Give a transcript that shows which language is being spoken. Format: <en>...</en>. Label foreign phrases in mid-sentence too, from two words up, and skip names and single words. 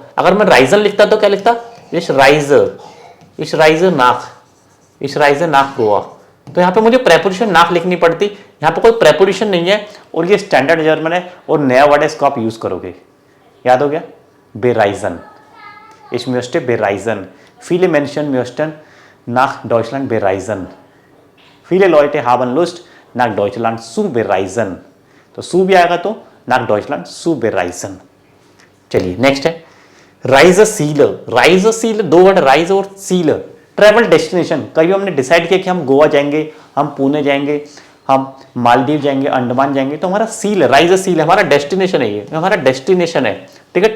<hi>अगर मैं राइजन लिखता तो क्या लिखता?</hi> <de>Ich reise, ich reise nach, ich reise nach Goa.</de> <hi>तो यहाँ पे मुझे प्रेपोजिशन नाक लिखनी पड़ती, यहाँ पे कोई प्रेपोजिशन नहीं है और ये</hi> <en>Standard German</en> <hi>है और नया वर्ड है, इसको आप यूज करोगे। याद हो गया?</hi> <de>bereisen, ich müsste bereisen, viele Menschen möchten nach Deutschland bereisen, viele Leute haben Lust nach Deutschland zu bereisen।</de> <hi>तो सू भी आएगा तो</hi> <de>nach Deutschland zu bereisen।</de> <hi>चलिए नेक्स्ट है राइज सील। राइज सील, दो वर्ड राइज और सील।</hi> <en>travel destination,</en> <hi>कभी हमने डिसाइड किया कि हम गोवा जाएंगे, हम पुणे जाएंगे, हम मालदीव जाएंगे, अंडमान जाएंगे, तो हमारा सील, राइज सील हमारा डेस्टिनेशन है, ये हमारा डेस्टिनेशन है, ठीक है।</hi>